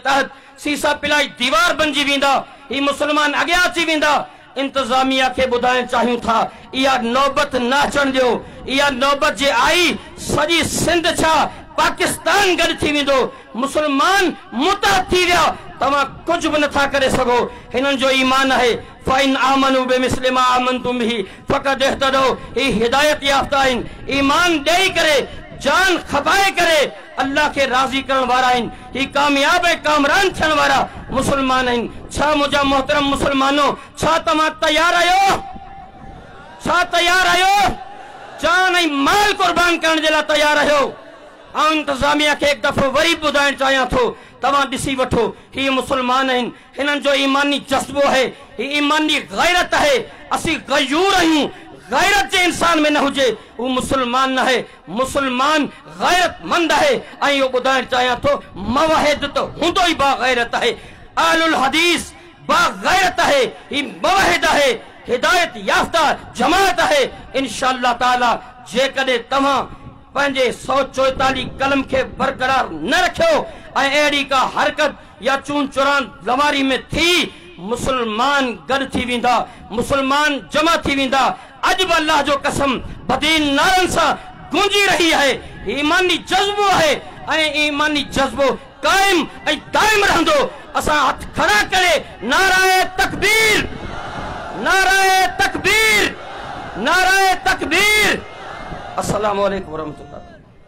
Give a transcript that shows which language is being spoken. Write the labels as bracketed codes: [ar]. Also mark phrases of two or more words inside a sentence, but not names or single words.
[sd] तहत सीसा पिलाई दीवार बणिजी वेंदा ही मुसलमान अॻियां अची वेंदा इंतजामिया के ॿुधाइण चाहियूं था इहा नौबत न अचण ॾियो इहा नौबत जे आई सॼी सिंध छा पाकिस्तान गॾु थी वेंदो मुसलमान मुता थी विया तव्हां कुझु बि नथा करे सघो हिननि जो ईमान आहे [ar] فإن آمنوا بمثل ما آمنتم به فقد اهتدوا [sd] ही हिदायत याफ़्ता आहिनि ईमान ॾेई करे जान खपाए करे अल्लाह के राज़ी करण वारा आहिनि ही कामयाब ऐं कामरान थियण वारा मुसलमान आहिनि छा मुंहिंजा मोहतरम मुसलमानो छा तव्हां तयार आहियो छा तयार आहियो जान ऐं माल कुर्बान करण जे लाइ तयार आहियो ऐं इंतजामिया खे हिकु दफ़ो वरी ॿुधाइण चाहियां थो तव्हां ॾिसी वठो ही मुसलमान आहिनि हिननि जो ईमानी जज़्बो आहे ही ईमानी गैरत आहे असीं गयूर आहियूं गैरत जे इंसान में न हुजे [ur] وہ مسلمان نہ ہے مسلمان غیرتمند ہے [sd] ऐं इहो ॿुधाइण चाहियां थो मवाहिद तो हूंदो ई बाग़ैरत आहे अहलुल हदीस बाग़ैरत आहे ही मवाहिद आहे हिदायत याफ़्ता जमात है [ar] إن شاء الله تعالى [sd] जेकॾहिं तव्हां पंहिंजे 144 कलम खे बरक़रार न रखियो ऐं अहिड़ी का हरकत या चून चुरान लवारी में थी मुसलमान गॾु थी वेंदा मुसलमान जमा थी वेंदा अॼु बि अल्लाह जो कसम बदीन नारनि सां गूंजी रही है ईमानी जज़्बो है ऐं ईमानी जज़्बो कायम ऐं दाइम रहंदो असां हथ खड़ा करे [ur] نعرۂ تکبیر نعرۂ تکبیر نعرۂ تکبیر [ar] السلام عليكم ورحمة الله.